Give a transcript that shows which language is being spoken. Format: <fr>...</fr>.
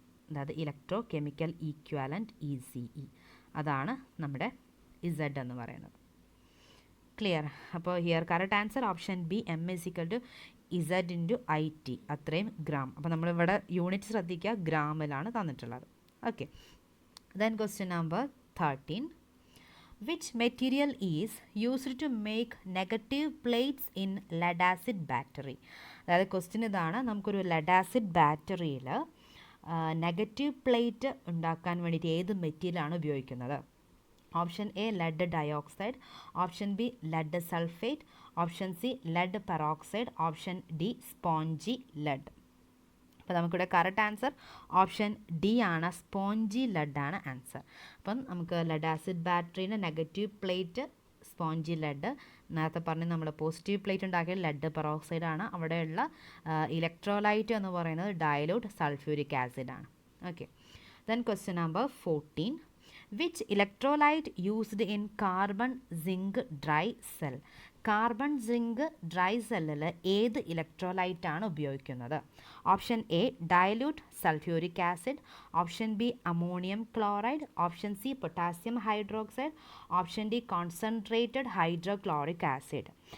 <ml>അതായത് electro chemical ഈക്വാലൻറ്റ് ECE, അതാണ് നമ്മുടെ ഇസഡ് എന്ന് പറയുന്നത്. ക്ലിയർ?</ml> <en>അപ്പോൾ here correct answer option B M is equal to Z into I T, അത്രയും gram.</en> <ml>അപ്പോൾ നമ്മളിവിടെ യൂണിറ്റ് ശ്രദ്ധിക്കുക, ഗ്രാമിലാണ് തന്നിട്ടുള്ളത്.</ml> <en>Okay, then question number 13. Which material is used to make negative plates in lead acid battery?</en> <ml>അതായത് question ഇതാണ്, നമുക്കൊരു lead acid ബാറ്ററിയിൽ negative plate ഉണ്ടാക്കാൻ വേണ്ടിയിട്ട് ഏത് മെറ്റീരിയലാണ് ഉപയോഗിക്കുന്നത്?</ml> <en>Option A lead dioxide, option B lead sulphate, option C lead peroxide, option D spongy lead.</en> <ml>അപ്പോൾ നമുക്കിവിടെ കറക്റ്റ് ആൻസർ ഓപ്ഷൻ ഡി ആണ്, സ്പോഞ്ചി ലെഡ് ആണ് ആൻസർ. അപ്പം നമുക്ക് lead acid ബാറ്ററീൻ്റെ negative plate spongy lead, നേരത്തെ പറഞ്ഞ് നമ്മൾ പോസിറ്റീവ് പ്ലേറ്റ് ഉണ്ടാക്കിയ ലെഡ് പെറോക്സൈഡ് ആണ്. അവിടെയുള്ള ഇലക്ട്രോലൈറ്റ് എന്ന് പറയുന്നത് ഡയലൂട്ട് സൾഫ്യൂരിക് ആസിഡ് ആണ്.</ml> <en>Okay, then question number 14. Which electrolyte used in carbon zinc dry cell?</en> <ml>Carbon zinc dry സെല്ലിൽ ഏത് ഇലക്ട്രോലൈറ്റ് ആണ് ഉപയോഗിക്കുന്നത്?</ml> <en>Option A dilute sulphuric acid, option B ammonium chloride, option C potassium hydroxide, option D concentrated hydrochloric acid.</en>